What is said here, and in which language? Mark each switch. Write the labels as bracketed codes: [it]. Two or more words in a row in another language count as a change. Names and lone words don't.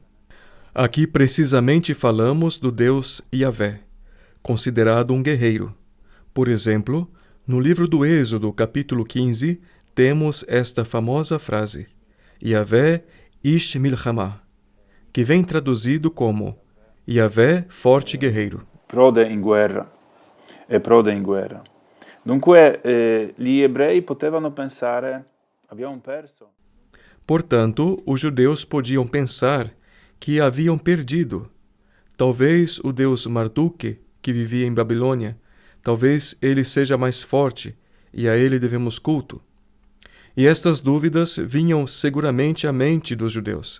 [pt] Aqui precisamente falamos do Deus Yahvé, considerado um guerreiro. Por exemplo, no livro do Êxodo, capítulo 15, temos esta famosa frase, Yahvé [he] איש מלחמה, [pt] que vem traduzido como Yahvé forte guerreiro. [it] Prode in guerra. E prode in guerra. Dunque, gli ebrei potevano pensare, abbiamo perso. [pt] Portanto, os judeus podiam pensar que haviam perdido. Talvez o deus Marduk, que vivia em Babilônia, talvez ele seja mais forte e a ele devemos culto. E estas dúvidas vinham seguramente à mente dos judeus.